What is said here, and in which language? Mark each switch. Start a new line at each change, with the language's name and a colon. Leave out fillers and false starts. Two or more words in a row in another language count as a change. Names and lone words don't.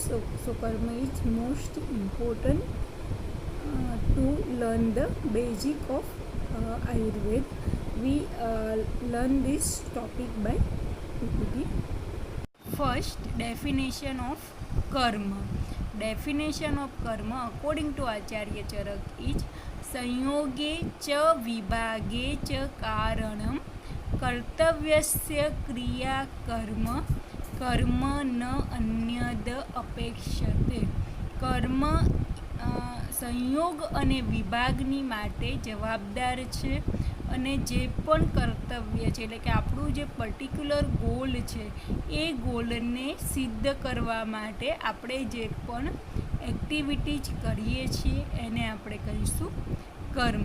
English: So karma is most important to learn the basic of Ayurveda. We learn this topic by PPT. First, definition of karma. Definition of karma according to Acharya Charak is
Sanskrit: संयोगे च विभागे च कारणम कर्तव्यस्य क्रिया कर्म कर्म न अन्यद अपेक्षते.
Gujarati: કર્મ સંયોગ અને વિભાગની માટે જવાબદાર છે અને જે પણ કર્તવ્ય છે એટલે કે આપણું જે
English: particular goal
Gujarati: છે એ ગોલને સિદ્ધ કરવા માટે આપણે જે પણ એક્ટિવિટીઝ કરીએ છીએ એને આપણે કહીશું કર્મ.